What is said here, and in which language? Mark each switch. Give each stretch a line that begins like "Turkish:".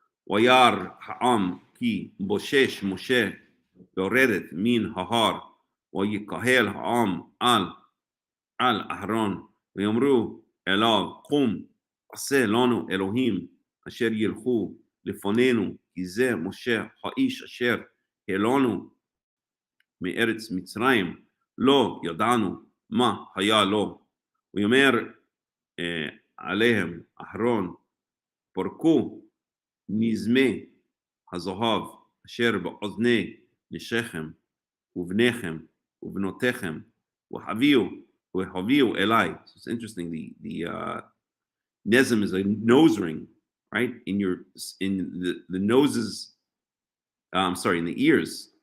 Hebrew: Wayar ha'am ki boshesh Moshe yoredet min hahar Wayikahel ha'am al Aharon ויאמרו אליו קום עשה לנו אלוהים אשר ילכו לפנינו כי זה משה האיש אשר העלנו מארץ מצרים, לא ידענו מה היה לו. הוא אומר עליהם, אהרון, פרקו נזמי הזהב אשר באוזני נשיכם ובניכם ובנותיכם והביאו אליי.
English: So it's interesting. The nezim is a nose ring, right? In the noses. In the ears.